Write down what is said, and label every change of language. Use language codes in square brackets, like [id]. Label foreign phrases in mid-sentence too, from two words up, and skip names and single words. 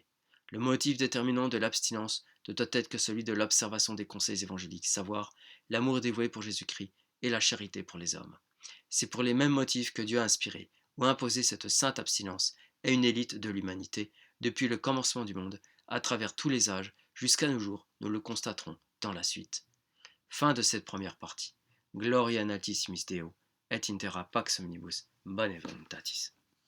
[fr] Le motif déterminant de l'abstinence ne doit être que celui de l'observation des conseils évangéliques, savoir l'amour dévoué pour Jésus-Christ et la charité pour les hommes. C'est pour les mêmes motifs que Dieu a inspiré ou imposé cette sainte abstinence à une élite de l'humanité depuis le commencement du monde, à travers tous les âges, jusqu'à nos jours, nous le constaterons dans la suite. Fin de cette première partie. [la] Gloria in altissimis Deo, et in terra pax omnibus, bone voluntatis.